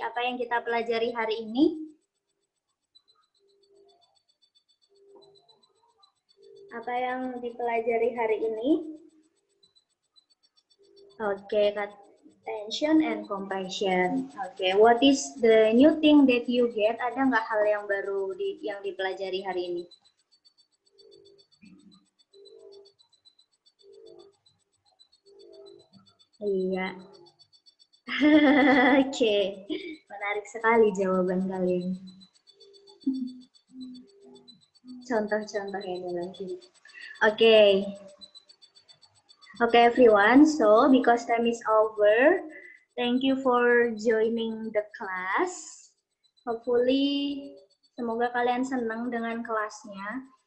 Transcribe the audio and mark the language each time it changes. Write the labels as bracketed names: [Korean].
[Indonesian] Apa yang kita pelajari hari ini? Apa yang dipelajari hari ini? [English] Oke, tension and compression. Oke, what is the new thing that you get? [Indonesian] Ada nggak hal yang baru yang dipelajari hari ini? Iya. Oke, menarik sekali jawaban kalian. contoh-contohnya lagi. [English] Okay. Okay, everyone. So, because time is over, thank you for joining the class. Hopefully, [Indonesian] semoga kalian senang dengan kelasnya.